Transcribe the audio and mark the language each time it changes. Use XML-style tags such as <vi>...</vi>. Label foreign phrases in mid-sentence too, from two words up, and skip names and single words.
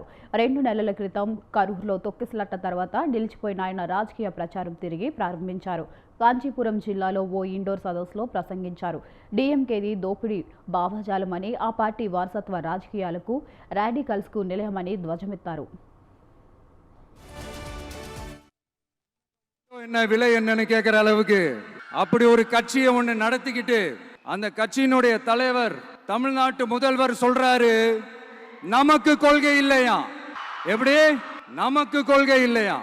<te>2 నెలల క్రితం కరూరులో తొక్కిసలాట తర్వాత నిలిచిపోయిన ఆయన రాజకీయ ప్రచారం తిరిగి ప్రారంభించారు. కాంచీపురం జిల్లాలో ఓ ఇండోర్ సదస్సులో ప్రసంగించారు. డీఎంకేది దోపిడీ భావజాలమని, ఆ పార్టీ వారసత్వ రాజకీయాలకు, రాడికల్స్కు నిలయమని ధ్వజమెత్తారు.</te> <ta>என்ன விலை என்னன்னு கேட்கிற அளவுக்கு அப்படி ஒரு கட்சியை ஒண்ணு நடத்திக்கிட்டு அந்த கட்சியினுடைய தலைவர் தமிழ்நாட்டு முதல்வர் சொல்றாரு, நமக்கு கொள்கை இல்லையா. எப்படி நமக்கு கொள்கை இல்லையா?</ta>